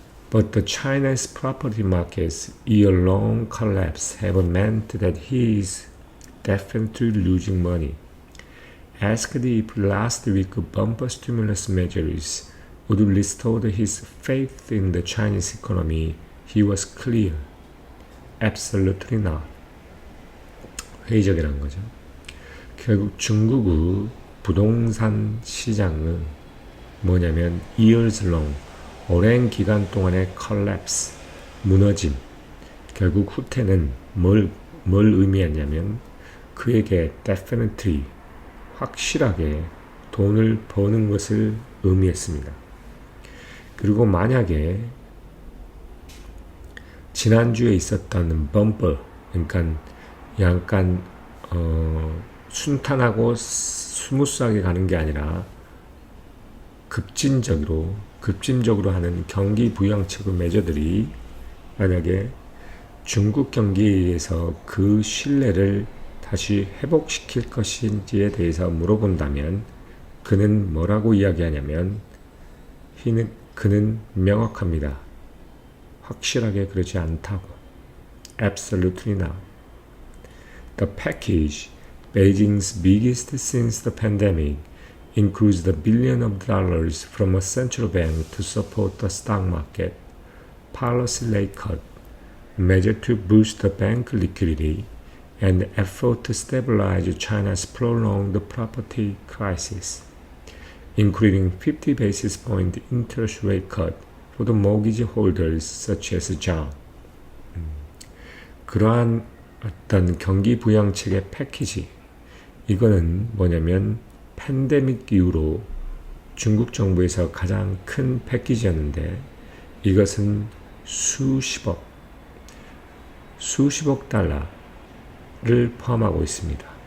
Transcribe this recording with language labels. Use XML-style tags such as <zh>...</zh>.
<en>But the China's property market's year-long collapse have meant that he is definitely losing money. Asked if last week's bumper stimulus measures would restore his faith in the Chinese economy, he was clear. Absolutely not.</en> <ko>회의적이라는 거죠. 결국 중국의 부동산 시장은 뭐냐면</ko> <en>years long,</en> <ko>오랜 기간 동안의 collapse, 무너짐, 결국 후퇴는 뭘 의미했냐면 그에게 definitely, 확실하게 돈을 버는 것을 의미했습니다. 그리고 만약에 지난주에 있었던 범퍼, 그러니까 약간 순탄하고 스무스하게 가는 게 아니라 급진적으로 하는 경기 부양책의 매저들이 만약에 중국 경기에 의해서 그 신뢰를 다시 회복시킬 것인지에 대해서 물어본다면 그는 뭐라고 이야기하냐면 그는 명확합니다. 확실하게 그러지 않다고.</ko> <en>Absolutely not. The package, Beijing's biggest since the pandemic, includes the billion of dollars from a central bank to support the stock market, policy rate cut, measure to boost the bank liquidity, and effort to stabilize China's prolonged property crisis, including 50 basis point interest rate cut for the mortgage holders such as Zhang.</en> <ko>그러한 어떤 경기 부양책의 패키지, 이거는 뭐냐면 팬데믹 이후로 중국 정부에서 가장 큰 패키지였는데 이것은 수십억 달러를 포함하고 있습니다.</ko>